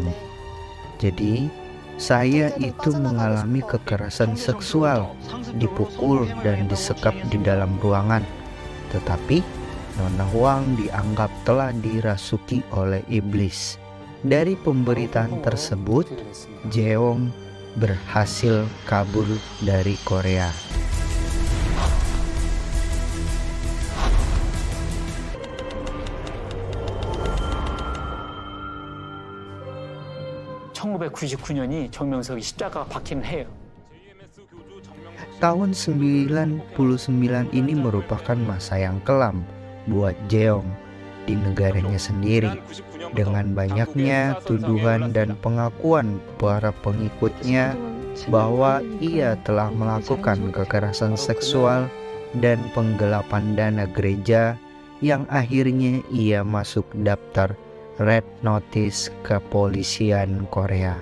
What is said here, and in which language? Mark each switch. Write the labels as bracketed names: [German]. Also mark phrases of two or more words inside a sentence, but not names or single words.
[Indonesian] Jadi saya itu mengalami kekerasan seksual, dipukul dan disekap di dalam ruangan. Tetapi Nona Huang dianggap telah dirasuki oleh iblis. Dari pemberitaan tersebut, Jeong berhasil kabur dari Korea. [Korean] (1999년이) 정명석이 십자가가 박히는 해예요. [Indonesian] Tahun 99 ini merupakan masa yang kelam buat Jeong di negaranya sendiri. Dengan banyaknya tuduhan dan pengakuan para pengikutnya bahwa ia telah melakukan kekerasan seksual dan penggelapan dana gereja, yang akhirnya ia masuk daftar [English] Red Notice [Indonesian] kepolisian Korea.